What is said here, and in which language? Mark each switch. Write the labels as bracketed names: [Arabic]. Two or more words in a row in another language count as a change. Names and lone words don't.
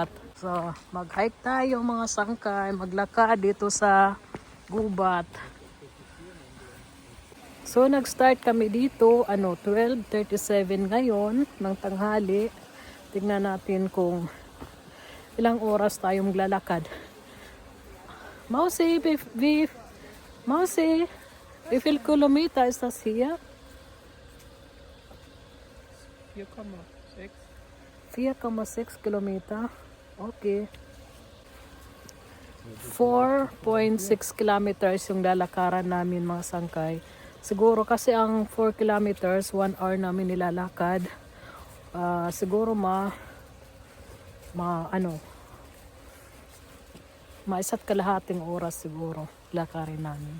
[Filipino] So, mag-hike tayo mga sangkay. Maglakad dito sa gubat. So, nag-start kami dito, 12:37 ngayon ng tanghali. Tingnan natin kung ilang oras tayong lalakad. [German] Mausi, Mausi, wie viel Kilometer ist das hier? 4,6 Kilometer. [Filipino] Okay. 4.6 kilometers yung lalakaran namin mga sangkay. Siguro kasi ang 4 kilometers, 1 hour namin nilalakad. Siguro isa't kalahating oras siguro lakarin namin.